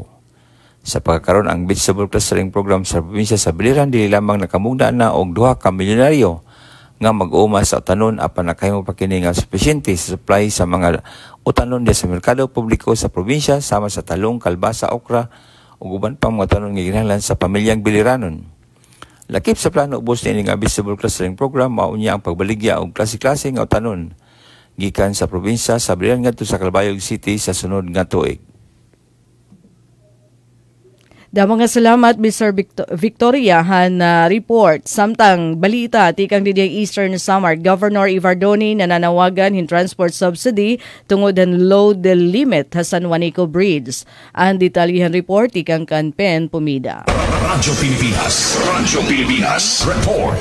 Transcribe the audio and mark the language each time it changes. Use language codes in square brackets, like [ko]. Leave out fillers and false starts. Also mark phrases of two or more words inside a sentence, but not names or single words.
[ceb] Sa pagkakaroon ang Vegetable Clustering Program sa probinsya sa Biliran, dili lamang nakamugna na og 2 ka milyonaryo nga mag-uuma sa utanon apan nakahimo pa kini nga sufisyente sa supply sa mga utanon sa merkado publiko sa probinsya sama sa talong, kalbasa, okra ug uban pang mga utanon nga ginahanglan sa pamilyang Biliranon. Lakip sa plano ubos ni nga Vegetable Clustering Program mao niya ang pagbaligya og klase-klase nga utanon gikan sa probinsya sa Biliran ngadto sa Calbayog City sa sunod nga tuig. [war] Damo nga salamat Mr. Victoriahan report. Samtang balita tikang didiay Eastern Samar, Governor Ivardoni nananawagan hin [en] transport subsidy [war] tungod ang [en] load limit [war] sa San Juanico Bridge. Ang detalyihan report tikang Kanpen Pumida. Radyo Pilipinas report.